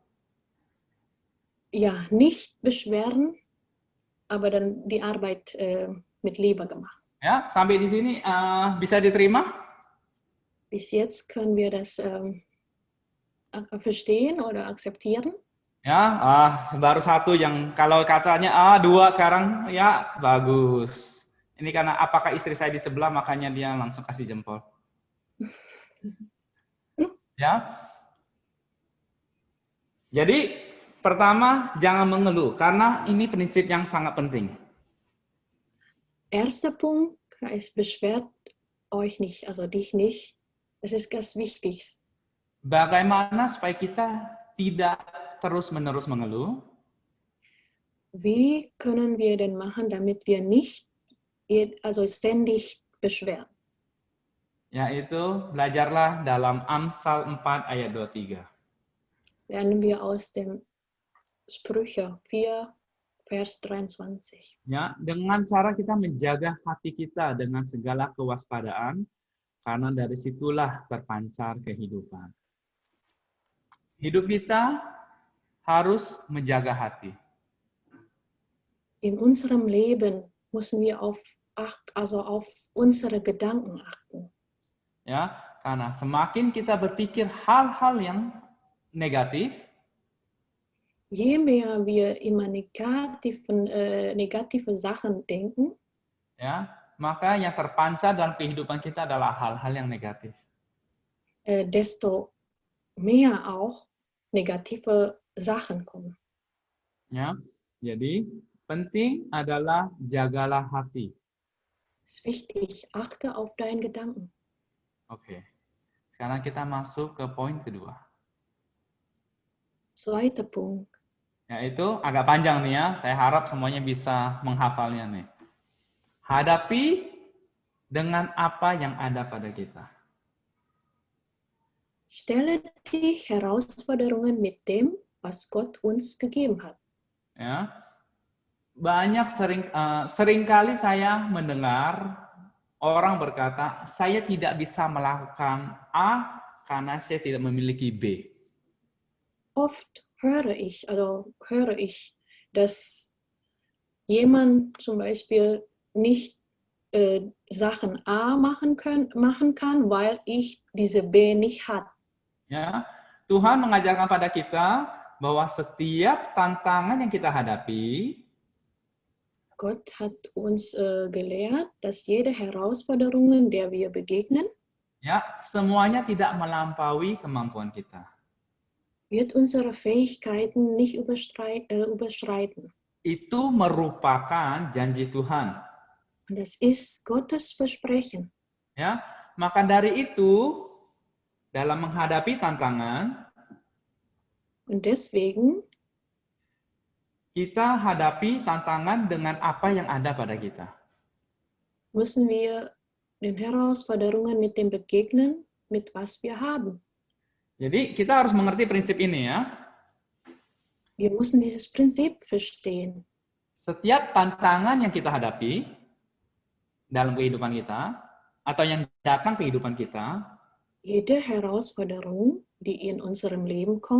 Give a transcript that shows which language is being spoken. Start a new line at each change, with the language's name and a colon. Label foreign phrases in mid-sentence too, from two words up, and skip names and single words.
German: Ja, nicht beschweren, aber dann die Arbeit mit Liebe gemacht.
Indonesian: Ya, sampai di sini bisa diterima?
German: Bis jetzt können wir das verstehen oder akzeptieren.
Indonesian: Ya, baru satu yang kalau katanya dua sekarang ya bagus. Ini karena apakah istri saya di sebelah makanya dia langsung kasih jempol. Ya. Jadi pertama jangan mengeluh karena ini prinsip yang sangat penting.
German: Erster Punkt, es beschwert euch nicht, also dich nicht. Das ist ganz wichtig.
Indonesian: Bagaimana supaya kita tidak terus-menerus mengeluh?
German: Wie können wir denn machen, damit wir nicht also ständig beschweren?
Indonesian: Yaitu belajarlah dalam Amsal 4 ayat 23.
German: Lernen wir aus dem Sprüche 4, Vers 23.
Indonesian: Ya, dengan cara kita menjaga hati kita dengan segala kewaspadaan, karena dari situlah terpancar kehidupan. Hidup kita harus menjaga hati.
German: In unserem Leben müssen wir auf unsere Gedanken achten.
Indonesian: Ya, karena semakin kita berpikir hal-hal yang negatif,
German: Je mehr wir immer negative Sachen denken,
Indonesian: ya, maka yang terpancar dalam kehidupan kita adalah hal-hal yang negatif.
German: desto mehr auch negative Sachen kommen.
Indonesian: Ya, jadi penting adalah jagalah hati.
German: Es ist wichtig, achte auf deinen Gedanken.
Indonesian: Oke. Sekarang kita masuk ke poin kedua.
German: Zweiter Punkt.
Indonesian: Yaitu agak panjang nih ya. Saya harap semuanya bisa menghafalnya nih. Hadapi dengan apa yang ada pada kita.
German: Stelle dich Herausforderungen mit dem, was Gott uns gegeben hat.
Indonesian: Ya. Seringkali saya mendengar orang berkata, saya tidak bisa melakukan A karena saya tidak memiliki B.
German: Oft höre ich, dass jemand zum Beispiel nicht Sachen A machen kann, weil ich diese B nicht hat.
Indonesian: Ya, Tuhan mengajarkan pada kita bahwa setiap tantangan yang kita hadapi,
German: Gott hat uns gelehrt, dass jede Herausforderung, der wir begegnen,
Indonesian: ya, semuanya tidak melampaui kemampuan kita.
German: wird unsere Fähigkeiten nicht überschreiten.
Indonesian: Itu merupakan janji Tuhan.
German: Und das ist Gottes Versprechen.
Indonesian: Ya, maka dari itu dalam menghadapi tantangan,
German: Und deswegen
Indonesian: kita hadapi tantangan dengan apa yang ada pada kita.
German: müssen wir den Herausforderungen mit dem begegnen, mit was wir haben.
Indonesian: Jadi kita harus mengerti prinsip ini ya.
German: Wir müssen dieses Prinzip verstehen.
Indonesian: Setiap tantangan yang kita hadapi dalam kehidupan kita, atau yang datang ke kehidupan kita,
German: Jede Herausforderung, die in unserem Leben kommt,